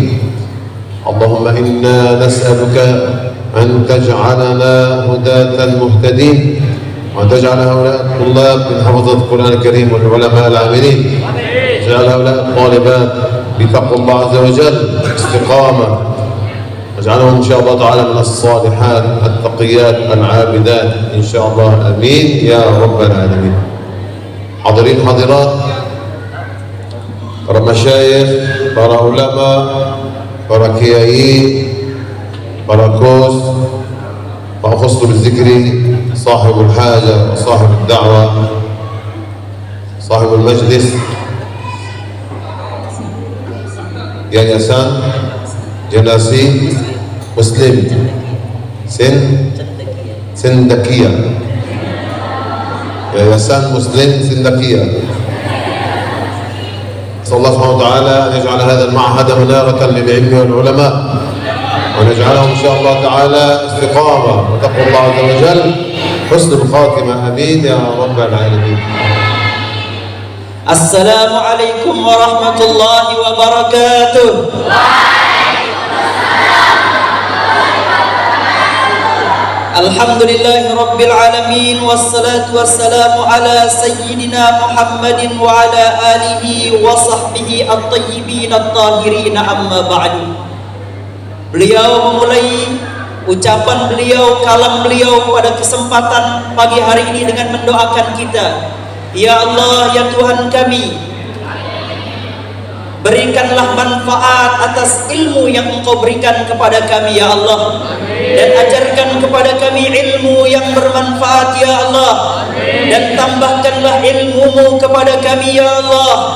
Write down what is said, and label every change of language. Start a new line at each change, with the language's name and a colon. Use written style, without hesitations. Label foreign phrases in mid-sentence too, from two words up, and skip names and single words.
Arabic: اللهم إنا نسألك أن تجعلنا هداة مهتدين، وأن تجعل هؤلاء الطلاب من حفظة القرآن الكريم والعلماء العاملين. اجعل هؤلاء الطالبات بتقوى الله عز وجل استقامة، واجعلهم إن شاء الله تعالى من الصالحات التقيات العابدات إن شاء الله، آمين يا رب العالمين. حاضرين حاضرات،
Indonesian: para masyayikh, para ulama, para kiai, para kos, para khustul zikri,
Arabic: صاحب الحاجة, صاحب الدعوة, صاحب المجلس,
Indonesian: yayasan Jenasi Muslim Sindakia, Yayasan Muslim Sindakia.
Arabic: نسأل الله سبحانه وتعالى أن يجعل هذا المعهد منارة للعلم والعلماء، ونجعلهم إن شاء الله تعالى استقامة وتقوى الله عز وجل، حسن الخاتمة، آمين يا رب العالمين. السلام عليكم ورحمة الله وبركاته. الحمد لله رب العالمين، والصلاة والسلام على سيدنا محمد وعلى آله وصحبه الطيبين الطاهرين، أما بعد.
Indonesian: Beliau memulai ucapan beliau, kalam beliau pada kesempatan pagi hari ini dengan mendoakan kita, ya Allah, ya Tuhan kami, berikanlah manfaat atas ilmu yang Engkau berikan kepada kami ya Allah, dan ajarkan kepada kami ilmu yang bermanfaat ya Allah, dan tambahkanlah ilmu-Mu kepada kami ya Allah.